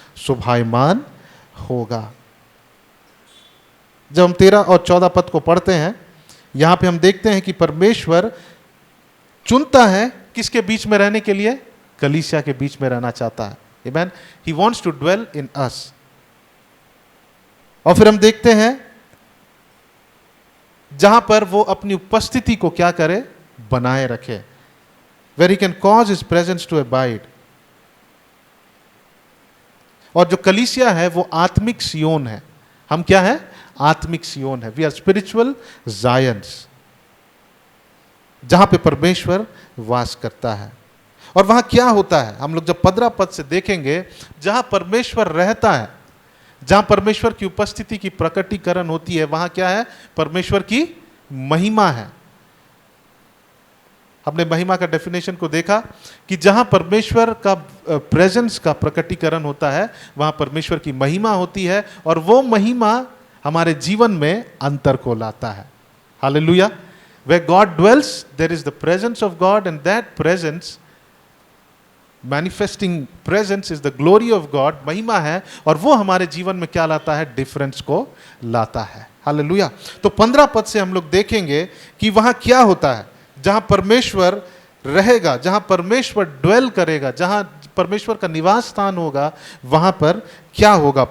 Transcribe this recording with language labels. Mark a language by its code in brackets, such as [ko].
[hi] शोभायमान होगा। जब हम 13 और 14 पद को पढ़ते हैं, यहां पे हम देखते हैं कि परमेश्वर चुनता है किसके बीच में रहने के लिए? कलीसिया के बीच में रहना चाहता है। आमेन। [en] He wants to dwell in us. [hi] और फिर हम देखते हैं जहां पर वो अपनी उपस्थिति को क्या करे? बनाए रखे। [en] Where he can cause his presence to abide। [hi] और जो कलीसिया है वो आत्मिक सियोन है। हम क्या है? आत्मिक सियोन है। [en] we are spiritual giants, [hi] जहां पे परमेश्वर वास करता है। और वहां क्या होता है? हम लोग जब 15 पद से देखेंगे, जहां परमेश्वर रहता है, जहां परमेश्वर की उपस्थिति की प्रकटीकरण होती है, वहां क्या है? परमेश्वर की महिमा है। हमने महिमा का डेफिनेशन को देखा कि जहां परमेश्वर का प्रेजेंस का प्रकटीकरण होता है, वहां परमेश्वर की महिमा होती है और वो महिमा हमारे जीवन में अंतर को लाता है। Hallelujah. [en] Where God dwells, there is the presence of God, and that presence, manifesting presence, is the glory of God। [hi] महिमा है और वो हमारे जीवन में क्या लाता है? डिफरेंस को लाता है। हालेलुया। तो 15 पद से हम लोग देखेंगे कि वहां क्या होता है। जहां परमेश्वर रहेगा, जहां परमेश्वर ड्वेल करेगा, जहां परमेश्वर का निवास स्थान होगा, वहां पर क्या होगा?